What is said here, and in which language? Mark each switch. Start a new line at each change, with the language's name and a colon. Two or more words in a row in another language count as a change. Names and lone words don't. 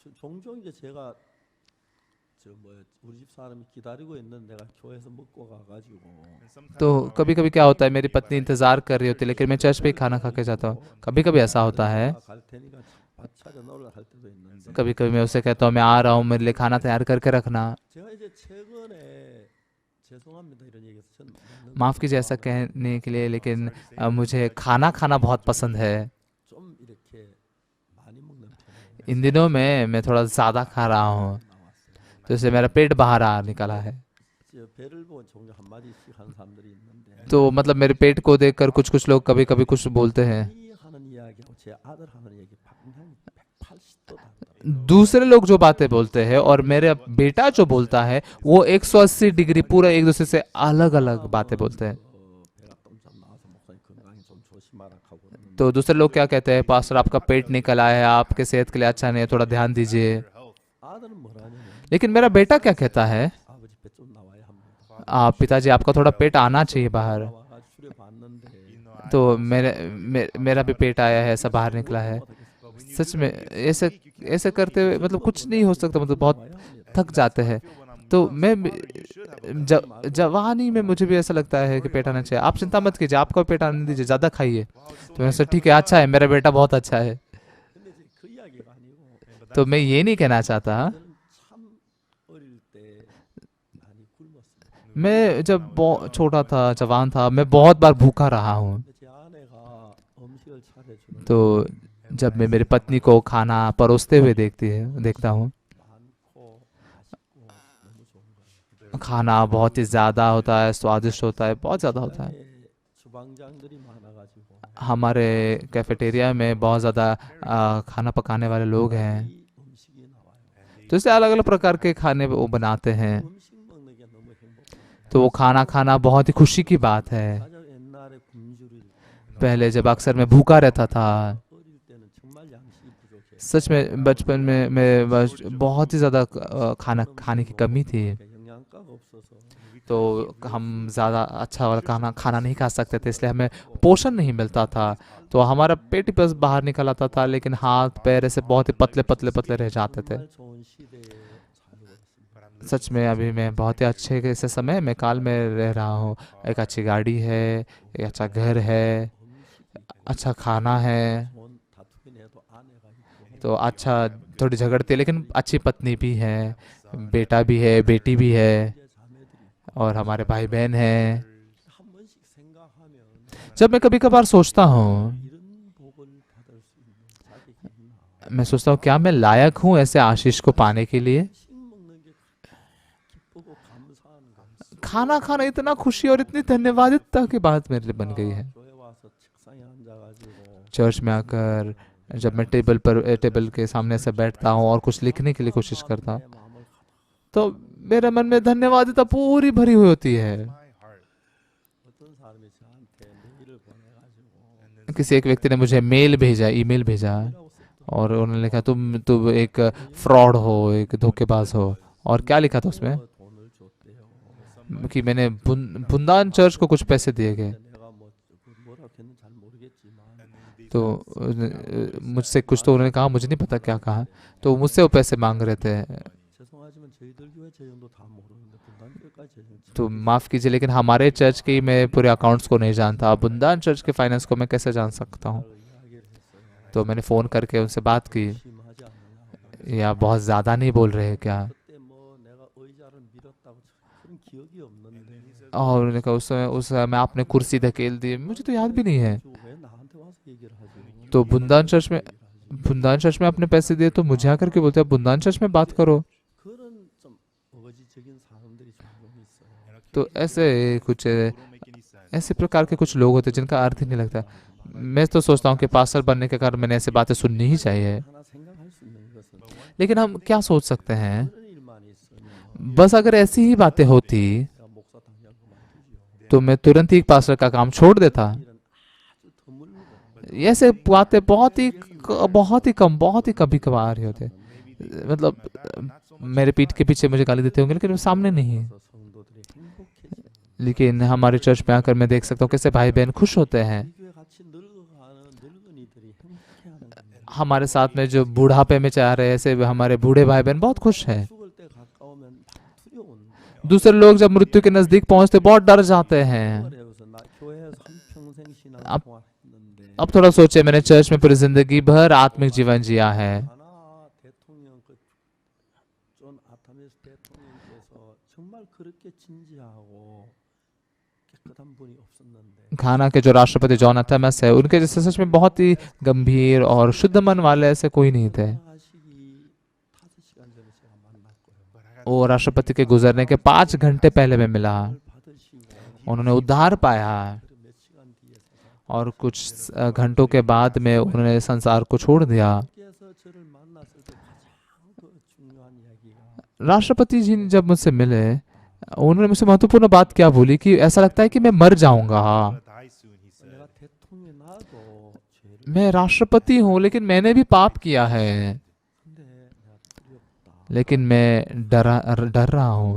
Korean: 종종 이제 제가 우리 집 사람이 기다리고 있는 내가 교회에서 먹고 가가지고
Hindi: तो कभी कभी क्या होता है, मेरी पत्नी इंतजार कर रही होती है लेकिन मैं चर्च पे ही खाना खा के जाता हूँ। कभी कभी ऐसा होता है,
Korean: 갈 테니까 밥 차려 놓으라 할 때도 있는데
Hindi: कभी कभी मैं उसे कहता हूँ मैं आ रहा हूँ, मेरे लिए खाना तैयार करके रखना।
Korean: 제가 이제 최근에 죄송합니다 이런 얘기해서 전
Hindi: माफ़ कीजिए ऐसा कहने के लिए, लेकिन मुझे खाना खाना बहुत पसंद है।
Korean: 좀 이렇게 많이 먹는 편이에요.
Hindi: इन दिनों में मैं थोड़ा ज़्यादा खा रहा हूँ,
Korean: 나왔어요.
Hindi: तो इससे मेरा पेट बाहर आ निकला है।
Korean: 이제 배를 보고 종종 한 마디씩 하는 사람들이 있는데
Hindi: तो मतलब मेरे पेट को देखकर कुछ कुछ लोग कभी कभी कुछ बोलते हैं।
Korean: 이 하는 이야기하고 제 아들 하는 얘기 방향이 180도 다르더라고요.
Hindi: दूसरे लोग जो बातें बोलते हैं और मेरा बेटा जो बोलता है वो 180 डिग्री पूरा एक दूसरे से अलग अलग बातें बोलते हैं।
Korean: 배가 좀 나와서 목사님 건강에 좀 조심하라 하고 그러는데
Hindi: तो दूसरे लोग क्या कहते हैं, पास्टर आपका पेट निकल आया है, आपके सेहत के लिए अच्छा नहीं है, थोड़ा ध्यान दीजिए।
Korean: 아들은 뭐라냐면
Hindi: लेकिन मेरा बेटा क्या कहता है,
Korean: 아버지 배 좀 나와야 합니다.
Hindi: आप पिताजी आपका थोड़ा पेट आना चाहिए बाहर।
Korean: 나와가 수려 봤는데
Hindi: तो मेरा भी पेट आया है, ऐसा बाहर निकला है। सच में ऐसे ऐसे करते हुए मतलब कुछ नहीं हो सकता, मतलब बहुत थक जाते हैं। तो मैं जवानी में मुझे भी ऐसा लगता है कि पेट आना चाहिए। आप चिंता मत कीजिए, आपको पेट आने दीजिए, ज़्यादा खाइए। तो मैं ठीक है, अच्छा है, मेरा बेटा बहुत अच्छा है।
Korean: 근데 이제 그 이야기가 아니고
Hindi: तो मैं ये नहीं कहना चाहता,
Korean: 저는 참 어릴 때 많이 굶었습니다.
Hindi: मैं जब बहुत छोटा था, जवान था, मैं बहुत बार भूखा रहा हूँ।
Korean: 근데 제 아내가 음식을 차려주는
Hindi: तो जब मैं मेरी पत्नी को खाना परोसते हुए देखता हूँ,
Korean: 많고 맛있고 너무 좋은 거예요.
Hindi: खाना बहुत ही ज़्यादा होता है, स्वादिष्ट होता है, बहुत ज़्यादा होता है।
Korean: 에 주방장들이 많아가지고
Hindi: हमारे कैफेटेरिया में बहुत ज़्यादा खाना पकाने वाले लोग हैं,
Korean: 이 음식이 나와요.
Hindi: तो इससे अलग अलग प्रकार के खाने वो बनाते हैं।
Korean: 음식 먹는 게 너무 행복해요.
Hindi: तो वो खाना खाना बहुत ही खुशी की बात है।
Korean: 가장 옛날에 굶주릴 때
Hindi: पहले जब अक्सर मैं भूखा रहता था,
Korean: 어릴 때는 정말 양식이 부족해요.
Hindi: सच में बचपन में मैं बहुत ही ज़्यादा खाना खाने की कमी थी।
Korean: 영양가가 없어서
Hindi: तो हम ज़्यादा अच्छा वाला खाना नहीं खा सकते थे, इसलिए हमें पोषण नहीं मिलता था। तो हमारा पेट ही बस बाहर निकल आता था, लेकिन हाथ पैर ऐसे बहुत ही पतले पतले पतले रह जाते थे।
Korean: 정말 좋은 시대에 살고 있습니다.
Hindi: सच में अभी मैं बहुत ही अच्छे ऐसे समय में काल में रह रहा हूँ। एक अच्छी गाड़ी है, एक अच्छा घर है, अच्छा खाना है,
Korean: 좋은 다투긴 해도 아내가 있고
Hindi: तो अच्छा थोड़ी झगड़ती है लेकिन अच्छी पत्नी भी है, बेटा भी है, बेटी भी है,
Korean: 이제 자매들이
Hindi: और हमारे भाई बहन हैं।
Korean: 한 번씩 생각하면
Hindi: जब मैं कभी कभार सोचता हूँ,
Korean: 이런 복을 받을 수 있는 자격이 있나?
Hindi: मैं सोचता हूँ क्या मैं लायक हूँ ऐसे आशीष को पाने के लिए।
Korean: 음식 먹는 게 기쁘고 감사한 거.
Hindi: खाना खाना इतना खुशी और इतनी धन्यवादितता की बात मेरे लिए बन गई है।
Korean: 교회 와서 책상에 앉아가지고
Hindi: चर्च में आकर जब मैं टेबल के सामने से बैठता हूँ और कुछ लिखने के लिए कोशिश करता हूँ,
Korean: 내 마음을 가득
Hindi: तो मेरे मन में धन्यवादिता पूरी भरी हुई होती है।
English: my heart.
Korean: 어떤 사람이 저한테 메일을 보내가지고
Hindi: किसी एक व्यक्ति ने मुझे मेल भेजा, ईमेल भेजा,
Korean: 라고 썼던
Hindi: और उन्होंने लिखा तुम एक फ्रॉड हो, एक धोखेबाज हो। और क्या लिखा था उसमें
Korean: 돈을 줬대요.
Hindi: कि मैंने बुंदान चर्च को कुछ पैसे दिए गए।
Korean: 내가 뭐라고 했는지 잘 모르겠지만
Hindi: तो मुझसे कुछ तो उन्होंने कहा, मुझे नहीं पता क्या कहा, तो मुझसे वो पैसे मांग रहे थे।
Korean: 죄송하지만 저희들 교회 재정도 다 모르는데 분단교회까지 재정
Hindi: तो माफ़ कीजिए, लेकिन हमारे चर्च के मैं पूरे अकाउंट्स को नहीं जानता, बुंदान चर्च के फाइनेंस को मैं कैसे जान सकता हूँ।
Korean: 이야기를 했어요.
Hindi: तो मैंने फ़ोन करके उनसे बात की,
Korean: 심하지 않느냐.
Hindi: या बहुत ज़्यादा नहीं बोल रहे हैं क्या।
Korean: 그때 뭐 내가 의자를 밀었다고 그런 기억이 없는데
Hindi: और उन्होंने कहा उस समय आपने कुर्सी धकेल दी, मुझे तो याद भी नहीं है।
Korean: 왜 나한테 와서 얘기를 하지?
Hindi: तो बुंदान चर्च में आपने पैसे दिए तो मुझे आकर के बोलते हैं बुंदान चर्च में बात करो।
Korean: 그런 좀 어거지적인 사람들이 종종 있어요.
Hindi: तो ऐसे कुछ
English: Don't make any sense.
Hindi: ऐसे प्रकार के कुछ लोग होते हैं जिनका अर्थ ही नहीं लगता। मैं तो सोचता हूँ कि पास्टर बनने के कारण मैंने ऐसी बातें सुननी ही चाहिए,
Korean: 하나 생각할 수 있는 것은
Hindi: लेकिन हम क्या सोच सकते हैं,
Korean: 그런 일만 있으면
Hindi: बस अगर ऐसी ही बातें होती
Korean: 내가 목사 당장 그만두지요.
Hindi: तो मैं तुरंत ही पास्टर का काम छोड़ देता।
Korean: 일은 아주 드물고
Hindi: ऐसे बातें बहुत ही कम, बहुत ही कभी कभार ही होते। मतलब मेरे पीठ के पीछे मुझे गाली देते होंगे, लेकिन वो सामने नहीं।
Korean: 그래서 성도들이 행복해지는
Hindi: लेकिन हमारे चर्च में आकर मैं देख सकता हूँ कैसे भाई बहन खुश होते हैं।
Korean: 이 교회 같이 늙어가는 늙은이들이 행복해하는 겁니다.
Hindi: हमारे साथ में जो बुढ़ापे में चाह रहे हैं, ऐसे हमारे बूढ़े भाई बहन बहुत खुश हैं।
Korean: 죽을 때 가까우면 막 두려운
Hindi: दूसरे लोग जब मृत्यु के नजदीक पहुंचते बहुत डर जाते हैं।
Korean: 그래서 나 교회에서 한평생 신앙
Hindi: अब-
Korean: 생활했는데
Hindi: अब थोड़ा सोचे, मैंने चर्च में पूरी जिंदगी भर आत्मिक जीवन जिया है,
Korean: 하나 대통령 존 아타메스 대통령께서 정말 그렇게 진지하고 깨끗한 분이 없었는데
Hindi: घाना के जो राष्ट्रपति जॉन थॉमस है, उनके जैसे सच में बहुत ही गंभीर और शुद्ध मन वाले ऐसे कोई नहीं थे।
Korean: 돌아가시기 5시간 전에 제가 만났고요.
Hindi: वो राष्ट्रपति के गुजरने के 5 घंटे पहले मैं मिला।
Korean: 를 받으시고
Hindi: उन्होंने उद्धार पाया
Korean: 그 몇 시간 뒤에
Hindi: और कुछ घंटों के बाद में उन्होंने संसार को छोड़ दिया।
Korean: 께서 저를 만났을 때 가장 그 중요한 이야기가
Hindi: राष्ट्रपति जी ने जब मुझसे मिले, उन्होंने मुझसे महत्वपूर्ण बात क्या बोली कि ऐसा लगता है कि मैं मर जाऊंगा।
English: I'm gonna die soon, he said.
Korean: 내가 대통령 나도 죄를
Hindi: मैं राष्ट्रपति हूँ, लेकिन मैंने भी पाप किया है,
Korean: 근데 내가 두렵다.
Hindi: लेकिन मैं डर रहा हूँ।